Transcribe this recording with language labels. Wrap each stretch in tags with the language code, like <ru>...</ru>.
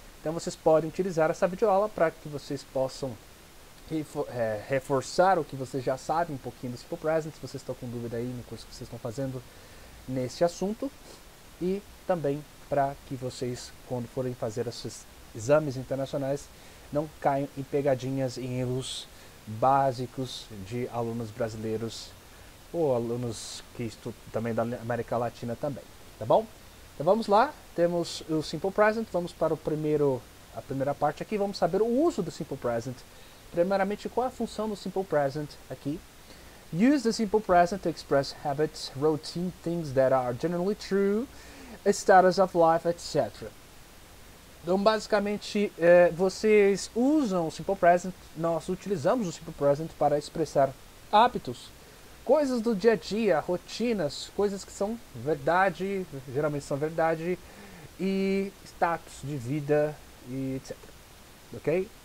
<pt>Então vocês podem utilizar essa videoaula para que vocês possam reforçar o que vocês já sabem um pouquinho do Simple Present, se vocês estão com dúvida aí no curso que vocês estão fazendo nesse assunto, e também para que vocês, quando forem fazer os seus exames internacionais, não caiam em pegadinhas, em erros básicos de alunos brasileiros ou alunos que estudam também da América Latina também, tá bom? Então vamos lá, temos o Simple Present, vamos para a primeira parte aqui, vamos saber o uso do Simple Present. Primeiramente, qual é a função do Simple Present aqui?</pt> <en>Use the Simple Present to express habits, routine, things that are generally true, status of life, etc.</en> <pt>Então, basicamente, vocês usam o Simple Present, nós utilizamos o Simple Present para expressar hábitos, coisas do dia a dia, rotinas, coisas que são verdade, geralmente são verdade, e status de vida, e etc. Ok?</pt>